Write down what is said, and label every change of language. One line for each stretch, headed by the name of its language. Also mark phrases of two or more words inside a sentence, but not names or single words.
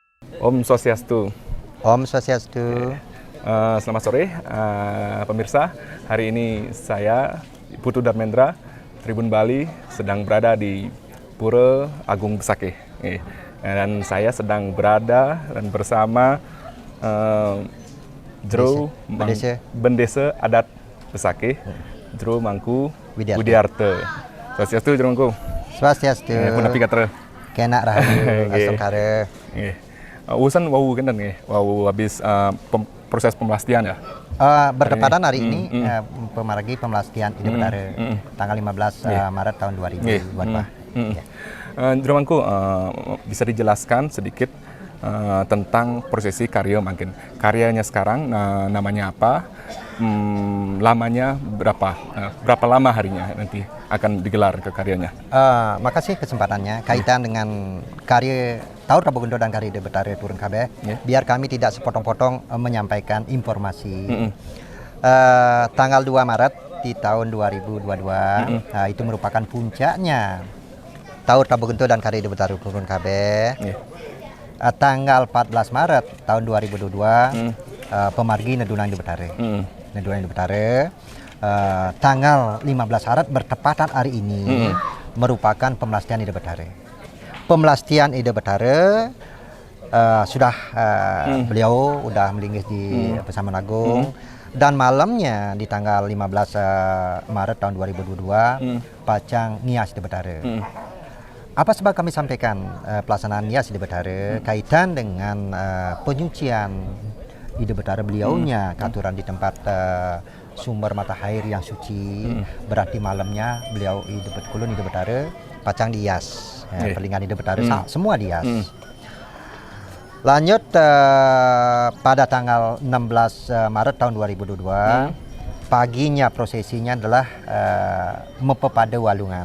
Balinese: Om Swastiastu. Om Swastiastu.
Indonesian: Selamat sore pemirsa. Hari ini saya Putu Darmendra, Tribun Bali, sedang berada di Pura Agung Besakih. Dan saya sedang berada dan bersama Jero Bendesa Adat Besakih, Jero Mangku Widiarta.
Balinese: Swastiastu Jero Mangku. Swastiastu. Punapi katra. Kena rahayu asokare.
Indonesian: Urusan wau kan wau habis proses pemelastian ya. Bertepatan hari ini pemargi pemelastian Ide Betara tanggal 15 Maret tahun 2022. Jero Mangku, bisa dijelaskan sedikit tentang prosesi karya mungkin. Karyanya sekarang namanya apa? Lamanya berapa? Berapa lama harinya nanti akan digelar ke karyanya? Makasih kesempatannya kaitan dengan karya Taur Tabogendo dan karya Ide Betara Turun Kabeh. Biar kami tidak sepotong-potong menyampaikan informasi. Tanggal 2 Maret di tahun 2022 itu merupakan puncaknya Taur Tabogendo dan karya Ide Betara Turun Kabeh. Tanggal 14 Maret tahun 2022
Balinese: pemargi Nedunang
Indonesian: Ide Betara. Nedunang Ide Betara. Tanggal 15 Maret bertepatan hari ini merupakan pemelastian Ide Betara. Pemelastian Ide Betara sudah beliau sudah melinggih di Pesaman Agung dan malamnya di tanggal 15 Maret tahun 2022
Balinese: pacang ngias
Indonesian: Ide Betara. Apa sebab kami sampaikan pelaksanaan ngias Ide Betara kaitan dengan penyucian Ide Betara beliaunya, katuran di tempat sumber mata air yang suci. Berarti malamnya beliau Ide Betara pacang dihias. Perlingan Ide Betara semua dihias. Lanjut pada tanggal 16 Maret tahun 2022 paginya prosesinya adalah mepepada walungan.